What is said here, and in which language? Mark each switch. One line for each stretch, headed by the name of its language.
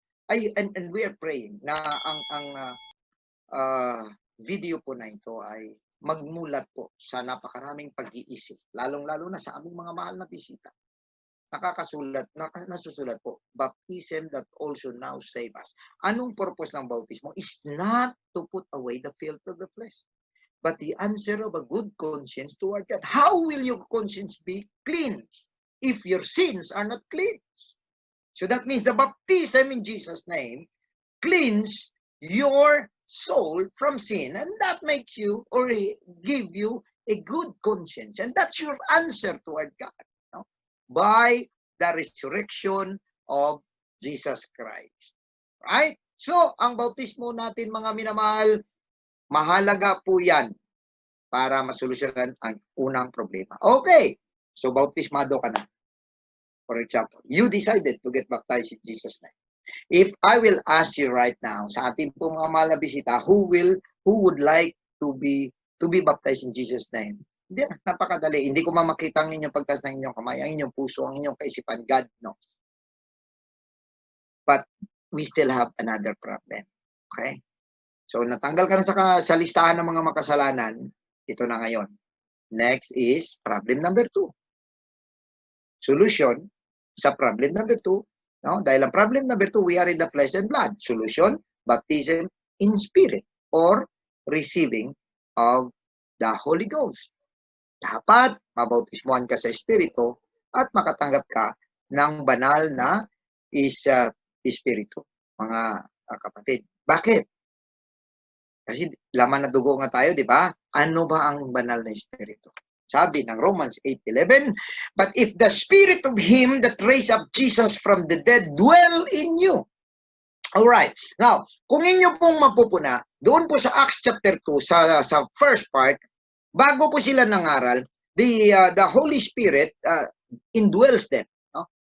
English: And we are praying
Filipino: na ang video po na ito ay magmulat po sa napakaraming pag-iisip, lalong-lalo na sa aming mga mahal na bisita. Nasusulat po,
English: baptism that also now save us.
Filipino: Anong purpose ng bautismo?
English: Is not to put away the filth of the flesh, but the answer of a good conscience toward God. How will your conscience be cleansed if your sins are not cleansed? So that means the baptism in Jesus' name cleans your soul from sin, and that makes you or give you a good conscience, and that's your answer toward God, no? By the resurrection of Jesus Christ, right?
Filipino: So ang bautismo natin, mga minamahal, mahalaga po yan para masolusyonan ang unang problema. Okay, so bautismado ka na.
English: For example, you decided to get baptized in Jesus' name. If I will ask you right now,
Filipino: sa ating po mga mahal na bisita,
English: who would like to be baptized in Jesus' name?
Filipino: Hindi, napakadali. Hindi ko mamakita ang inyong pagtas ng inyong kamay, ang inyong puso, ang inyong kaisipan.
English: God knows. But we still have another problem. Okay?
Filipino: So, natanggal ka na sa listahan ng mga makasalanan. Ito na ngayon.
English: Next is problem number 2. Solution sa problem number 2. No?
Filipino: Dahil ang
English: problem number 2, we are in the flesh and blood. Solution, baptism in spirit or receiving of the Holy Ghost.
Filipino: Dapat mabautismuhan ka sa Espiritu at makatanggap ka ng banal na Espiritu, mga kapatid. Bakit? Kasi laman na dugo nga tayo, di ba? Ano ba ang banal na Espiritu? Sabi ng
English: Romans 8:11, but if the Spirit of Him that raised up Jesus from the dead dwell in you.
Filipino: Alright. Now, kung inyo pong mapupuna, doon po sa Acts chapter 2, sa first part, bago po sila nangaral,
English: the Holy Spirit indwells them.
Filipino: No?